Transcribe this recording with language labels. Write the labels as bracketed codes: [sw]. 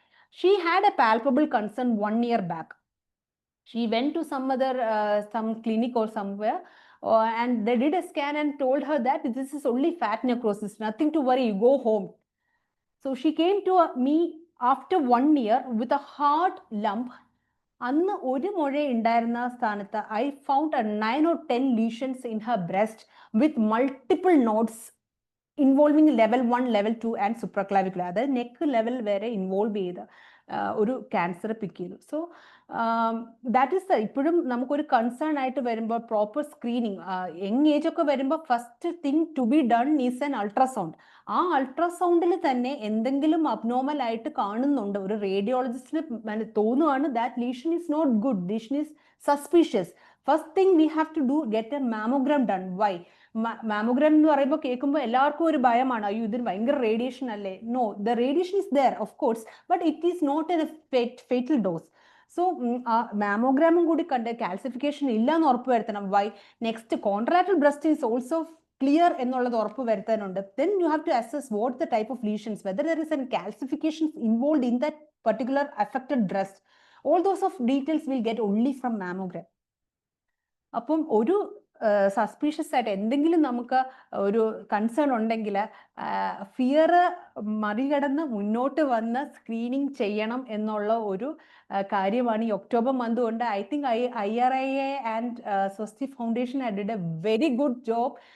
[en] She had a palpable concern 1 year back. She went to some other, some clinic or somewhere, and they did a scan and told her that this is only fat necrosis, nothing to worry, you go home. So she came to me after 1 year with a hard lump. [ml] അന്ന് ഒരു മുഴ ഉണ്ടായിരുന്ന സ്ഥാനത്ത് [en] I found a 9 or 10 lesions in her breast with multiple nodes [ml] involving level 1, level 2 and സുപ്രക്ലാവിക്കുലർ, അതായത് neck level വരെ involve ചെയ്ത് ഒരു cancer പിക്ക് ചെയ്തു. [en] so that is [ml] ഇപ്പോഴും നമുക്കൊരു കൺസേൺ ആയിട്ട് വരുമ്പോൾ [en] proper screening, young age [ml] ഒക്കെ വരുമ്പോൾ [en] First thing to be done is an ultrasound. [ml] ആ അൾട്രാസൗണ്ടിൽ തന്നെ എന്തെങ്കിലും അബ്നോർമൽ ആയിട്ട് കാണുന്നുണ്ട്, ഒരു റേഡിയോളജിസ്റ്റിന് തോന്നുവാണ് [en] That lesion is not good, lesion is suspicious, first thing we have to do get a mammogram done. Why? [ml] Mammogram എന്ന് പറയുമ്പോൾ കേൾക്കുമ്പോൾ എല്ലാവർക്കും ഒരു ഭയമാണ്, അയ്യോ ഇതിന് ഭയങ്കര റേഡിയേഷൻ അല്ലേ? [en] No, the radiation is there of course, but it is not a fatal dose. [ml] So മാമോഗ്രാമും കൂടി കണ്ട് കാൽസിഫിക്കേഷൻ ഇല്ല എന്ന് ഉറപ്പ് വരുത്തണം. Y? [en] next contralateral breast is also clear [ml] എന്നുള്ളത് ഉറപ്പ് വരുത്താനുണ്ട്. [en] Then you have to assess what the type of lesions, whether there is an calcification involved in that particular affected breast. All those of details will get only from mammogram. [ml] അപ്പം ഒരു suspicious ആയിട്ട് എന്തെങ്കിലും നമുക്ക് ഒരു concern ഉണ്ടെങ്കിൽ fear മറികടന്ന് മുന്നോട്ട് വന്ന് സ്ക്രീനിങ് ചെയ്യണം എന്നുള്ള ഒരു കാര്യമാണ് ഈ ഒക്ടോബർ മന്ത് കൊണ്ട്. [en] I think IRIA and Swasti foundation did a very good job.